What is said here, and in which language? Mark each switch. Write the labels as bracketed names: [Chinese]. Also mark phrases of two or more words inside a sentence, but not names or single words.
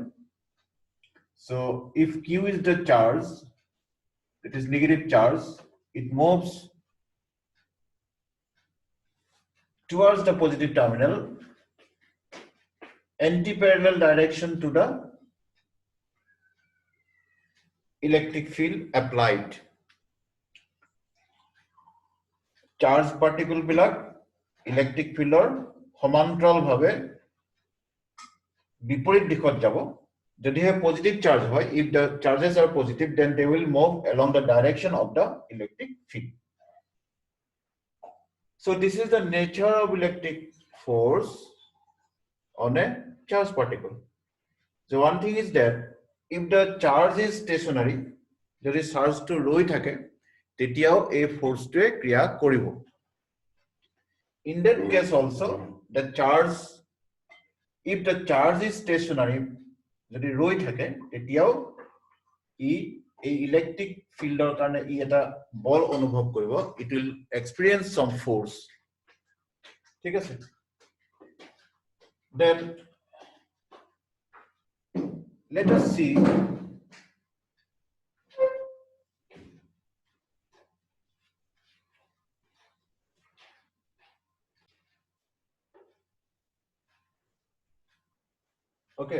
[English] So if Q is the charge, it is negative charge, it moves towards the positive terminal, anti-parallel direction to the electric field applied. Charge particle bilak electric fielder [Assamese] সমান্তৰাল ভাবে বিপৰীত দিশত যাব যদি হে [English] positive charge হয়, if the charges are positive, then they will move along the direction of the electric field. So this is the nature of electric force on a charged particle. So one thing is that if the charge is stationary, [Assamese] যদি চার্জটো ৰৈ থাকে, তেতিয়াও এই ফোর্সটোৱে ক্রিয়া কৰিব. [English] In that case also, the charge, if the charge is stationary, [Assamese] যদি ৰৈ থাকে, তেতিয়াও এই [English] electric fieldৰ [Assamese] কাৰণে ই এটা বল অনুভৱ কৰিব. [English] It will experience some force. [Assamese] ঠিক আছে? [English] Then let us see okay.